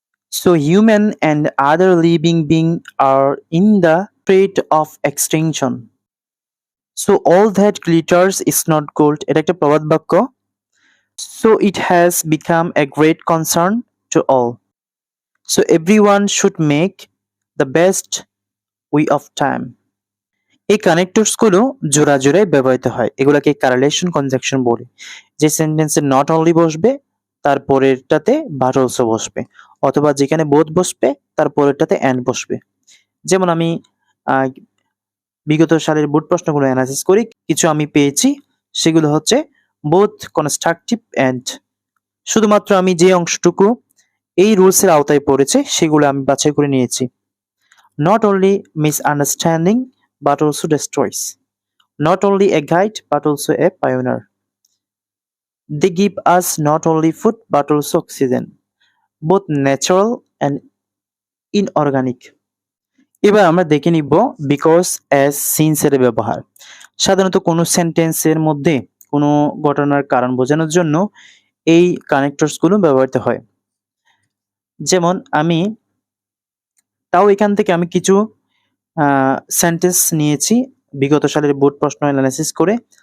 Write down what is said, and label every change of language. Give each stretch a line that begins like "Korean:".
English: So human and other living beings are in the threat of extinction. So all that glitters is not gold.
Bangla: এটা একটা প্রবাদ বাক্য।
English: So it has become a great concern to all. So everyone should make the best way of time.
Bangla: এই connectors গুলো জোড়া জোড়ায় ব্যবহৃত হয়। এগুলাকে কারেলেশন কনজাংশন বলে। যে সেন্টেন্সে নট অনলি বসবে তার পরেরটাতে বাট অলসো বসবে, অথবা যেখানে বোথ বসবে তার পরেরটাতে অ্যান্ড বসবে। যেমন আমি বিগত সালের বোর্ড প্রশ্নগুলো অ্যানালাইসিস করি, কিছু আমি পেয়েছি, সেগুলো হচ্ছে বোথ কনস্ট্রাকটিভ অ্যান্ড। শুধুমাত্র আমি যে অংশটুকু এই রুলসের আওতায় পড়েছে সেগুলো আমি বাছাই করে নিয়েছি।
English: Not only misunderstanding but also destroys. Not only a guide but also a pioneer. They give us not only food but also oxygen, both natural and inorganic.
Bangla: এবার আমরা দেখে নিব বিকজ অ্যাজ সিন্স এর ব্যবহার। সাধারণত কোনো সেন্টেন্সের মধ্যে কোনো ঘটনার কারণ বোঝানোর জন্য এই কানেক্টরস গুলো ব্যবহৃত হয়। যেমন তাও এখান থেকে আমি কিছু সেন্টেন্স নিয়েছি বিগত সালের বোর্ড প্রশ্ন অ্যানালাইসিস করে।